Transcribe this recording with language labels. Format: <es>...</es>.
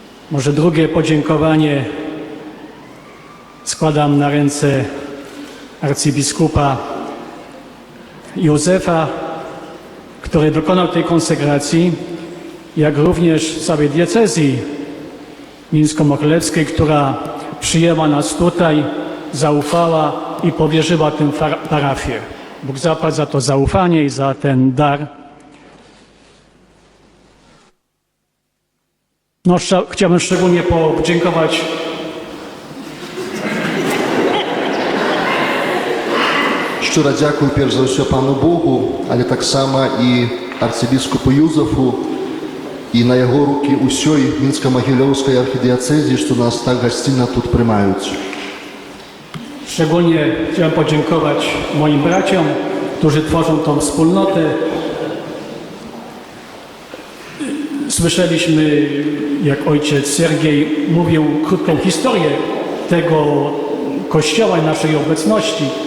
<pl>Może drugie podziękowanie składam na ręce arcybiskupa Józefa, który dokonał tej konsekracji, jak również całej diecezji mińsko-mochylewskiej, która przyjęła nas tutaj, zaufała i powierzyła tę parafię. Bóg zapłać za to zaufanie i za ten dar. No, chciałbym szczególnie podziękować</pl> <uk>Щиро дякую перш за все Пану Богу, але так само і</uk> <be>арцыбіскупу Юзефу і на яго руки усёй Мінска-Магілёўскай архідыяцэзіі, што нас так гасцінна тут прымаюць.</be> <pl>Szczególnie chciałem podziękować moim braciom, którzy tworzą tą wspólnotę. Słyszeliśmy, jak ojciec Sergiej mówił krótką historię tego kościoła i naszej obecności.</pl>